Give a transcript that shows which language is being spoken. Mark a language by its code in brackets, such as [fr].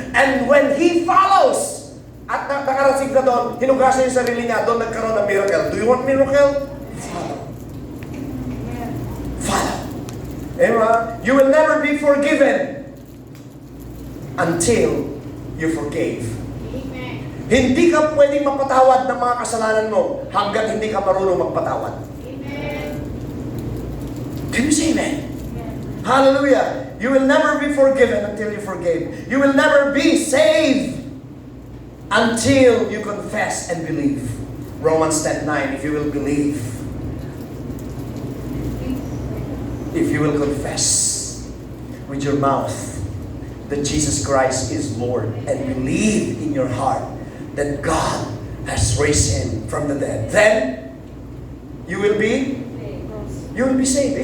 [en] And when he follows, [tl] at nakarating na doon, hinugasan yung sarili niya, doon nagkaroon ng miracle. [en] Do you want miracle? Follow. Follow. Amen. You will never be forgiven until you forgave. Amen. [tl] Hindi ka pwedeng mapatawad ng mga kasalanan mo hanggat hindi ka marunong magpatawad. [en] Amen. Can you say amen? Amen. Hallelujah. You will never be forgiven until you forgave. You will never be saved until you confess and believe. Romans 10:9, if you will believe, if you will confess with your mouth that Jesus Christ is Lord and believe in your heart that God has raised Him from the dead, then you will be saved.